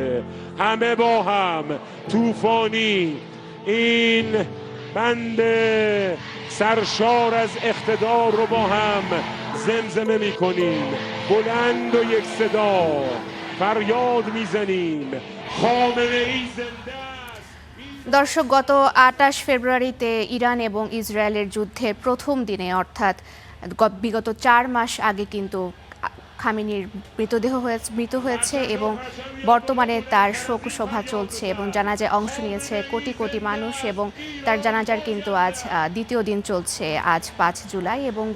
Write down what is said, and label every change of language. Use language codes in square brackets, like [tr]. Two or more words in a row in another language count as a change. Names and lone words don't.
[fa] همه با هم طوفانی این بند سرشار از اقتدار رو با هم زمزمه میکنیم. بلند و یک صدا فریاد میزنیم خامنه ای زنده। [bn] দর্শক, গত ২৮ ফেব্রুয়ারিতে ইরান এবং ইসরায়েলের যুদ্ধের প্রথম দিনে অর্থাৎ বিগত ৪ মাস আগে কিন্তু খামেনির মৃত হয়েছে এবং বর্তমানে তার শোকসভা চলছে এবং জানাজায় অংশ নিয়েছে কোটি কোটি মানুষ এবং তার জানাজার কিন্তু আজ দ্বিতীয় দিন চলছে, আজ ৫ জুলাই এবং